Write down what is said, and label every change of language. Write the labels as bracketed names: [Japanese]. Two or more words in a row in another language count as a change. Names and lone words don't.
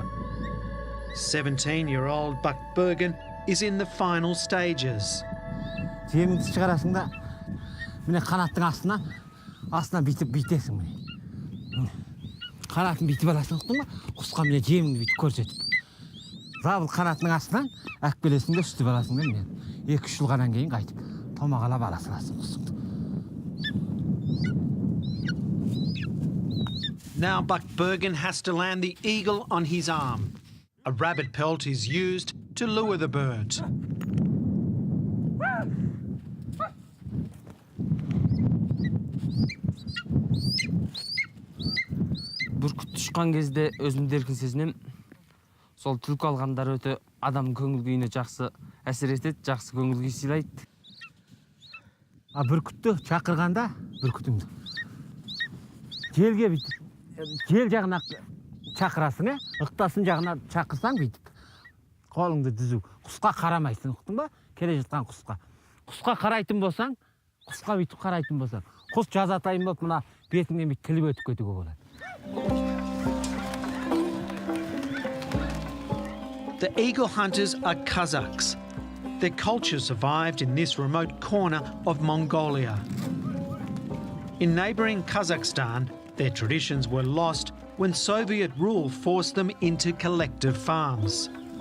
[English] 17-year-old Buckbergen is in the final stages. [Kazakh] Жеміңді шығарасың да, міне қанаттың астынан бүйтесің міне. Қанатын бүйтіп аласың, ұқтың ба? Құсқа міне жеміңді бүйтіп көрсетіп. Забыл қанатының астынан әкпелесің де үстіп аласың да, міне. 2-3 жылғаннан кейін қайтып томағалап аласың құсыңды. [English] Now Buckbergen has to land the eagle on his arm. A rabbit pelt is used to lure the bird. [Kazakh] Бүркіт ұшқан кезде өзімді еркін сезінем. Сол түлкі алғандар өте адам көңіл күйіне жақсы әсер етеді, жақсы көңіл күй сыйлайды. Бүркітті шақырғанда, бүркітіңді желге бүйтіп, жел жағына шақырасың, ықтасын жағына шақырсаң бүйтіп, қолыңды дүзу, құсқа қарамайсың, ұқтың ба? Келе жатқан құсқа. Құсқа қарайтын болсаң, құсқа бүйтіп қарайтын болсаң, құс жазатайын болып, мына бетіңнен бүйтіп тіліп өтіп кетуге болады. [English] The eagle hunters are Kazakhs. Their culture survived in this remote corner of Mongolia. In neighbouring Kazakhstan, their traditions were lost when Soviet rule forced them into collective farms.